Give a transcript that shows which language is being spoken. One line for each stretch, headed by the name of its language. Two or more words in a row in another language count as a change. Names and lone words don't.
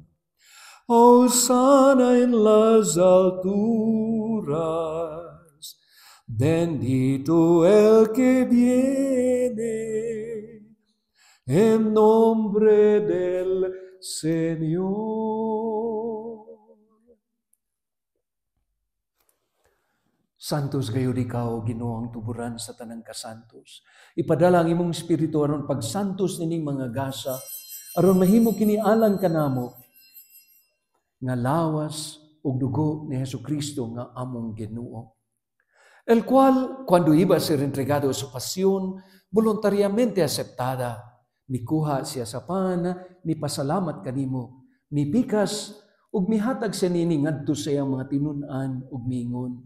Spanish: Hosanna en las alturas, bendito el que viene en nombre del Señor.
Cebuano: Santos gayud ikaw, Ginoo, ang tuburan sa tanang kasantos. Ipadala ang imong espiritu aron pagsantos nining mga gasa, aron mahimo kinialan kanamo nga lawas ug dugo ni Jesucristo nga among Ginoo.
Spanish: El cual, cuando iba a ser entregado a su pasión, voluntariamente aceptada,
Cebuano: mikuha siya sa pan, mipasalamat kanimo, mipikas, ug mihatag siya nini ngadto sa iyang mga tinun-an ug miingon.